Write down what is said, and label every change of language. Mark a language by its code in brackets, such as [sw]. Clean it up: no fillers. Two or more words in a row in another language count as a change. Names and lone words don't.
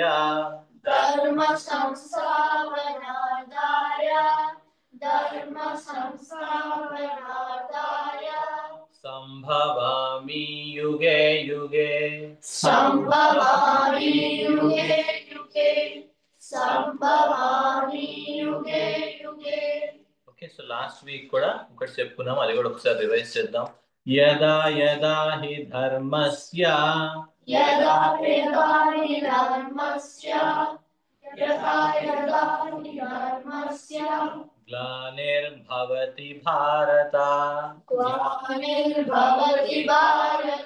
[sa] धर्म संस्थापनार्थाय धर्म संस्थापनार्थाय సంభవామి యుగే యుగే संभवामि युगे युगे संभवामि युगे युगे. [te] ఓకే. సో [en] last week [te] కూడా ఒకటి చెప్పుకున్నాం, అది కూడా ఒకసారి రివైజ్ చేద్దాం. [sa] యదా యదా హి ధర్మస్య यदा यदा हि धर्मस्य यदा यदा हि धर्मस्य గ్లానిర్భవతి భారత. ग्लानिर्भवति भारत